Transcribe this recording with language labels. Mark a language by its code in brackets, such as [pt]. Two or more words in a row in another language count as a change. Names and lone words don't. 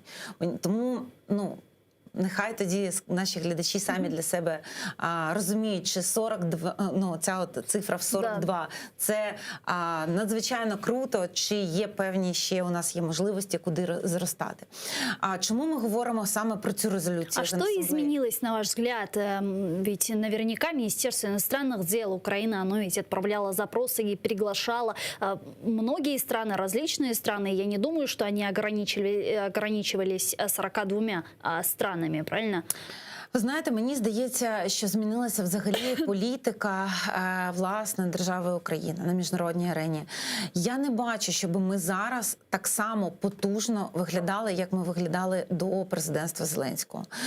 [uk] Тому, ну, нехай тоді наші глядачі самі для себе розуміють, чи 42, ну, ця от цифра в 42, це надзвичайно круто, чи є певні ще у нас є можливості, куди зростати. Чому ми говоримо саме про цю резолюцію? [ru] А что изменилось, на ваш взгляд? Ведь наверняка Министерство иностранных дел Украины, оно ведь отправляло запросы и приглашало многие страны, различные страны. Я не думаю, что они ограничивались 42 странами. Правильно? [uk] Ви знаєте, мені здається, що змінилася взагалі політика, власне, держави Україна на міжнародній арені. Я не бачу, щоб ми зараз так само потужно виглядали, як ми виглядали до президентства Зеленського.